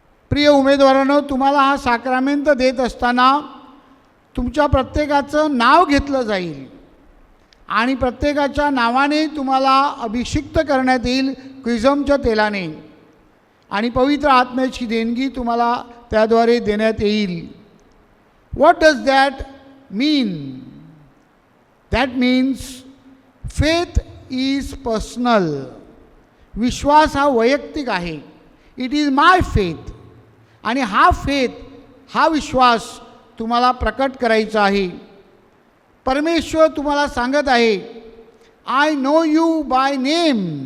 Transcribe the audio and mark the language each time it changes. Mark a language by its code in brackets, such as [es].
[mr] प्रिय उमेदवारांनो, तुम्हाला हा साक्रामेंट देत असताना तुमच्या प्रत्येकाचं नाव घेतलं जाईल आणि प्रत्येकाच्या नावाने तुम्हाला अभिषिक्त करण्यात येईल क्रिझमच्या तेलाने, आणि पवित्र आत्म्याची देणगी तुम्हाला त्याद्वारे देण्यात येईल. [en] What does that mean? That means faith is personal. [mr] विश्वास हा वैयक्तिक आहे. [en] It is my faith. [mr] आणि हा फेथ, हा विश्वास तुम्हाला प्रकट करायचा आहे. परमेश्वर तुम्हाला सांगत आहे, [en] I know you by name.